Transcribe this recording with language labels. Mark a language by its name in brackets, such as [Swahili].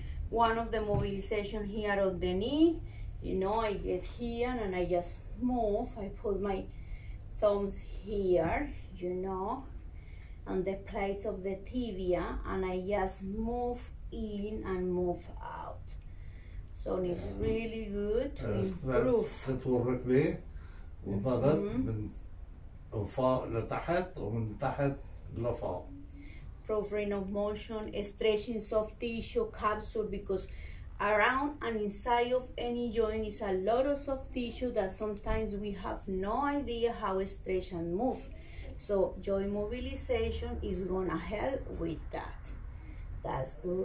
[English] One of the mobilization here on the knee, you know, I get here and I just move. I put my thumbs here, you know, on the plates of the tibia, and I just move in and move out. So it's really good to improve. [Arabic] تطوي الركبة وضغط من فوق لتحت ومن تحت لفوق. [English] Improve range of motion, stretching soft tissue capsule, because around and inside of any joint is a lot of soft tissue that sometimes we have no idea how to stretch and move. So joint mobilization is gonna help with that. That's good.